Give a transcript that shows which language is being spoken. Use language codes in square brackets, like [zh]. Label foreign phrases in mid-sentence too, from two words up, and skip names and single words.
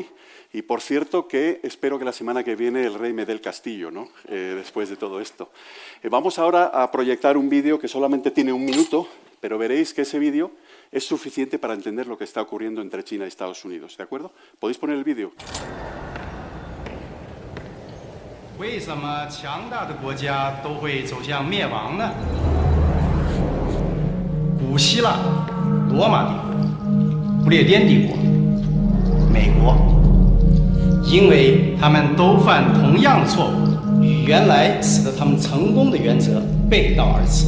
[es] Y por cierto, que espero que la semana que viene el rey me dé el castillo, ¿no? Después de todo esto. Vamos ahora a proyectar un vídeo que solamente tiene 1 minuto, pero veréis que ese vídeo es suficiente para entender lo que está ocurriendo entre China y Estados Unidos. ¿De acuerdo? ¿Podéis poner el vídeo? [zh] 为什么强大的国家都会走向灭亡呢？古希腊、罗马帝国、不列颠帝国、美国，因为他们都犯同样的错误，与原来使得他们成功的原则背道而驰。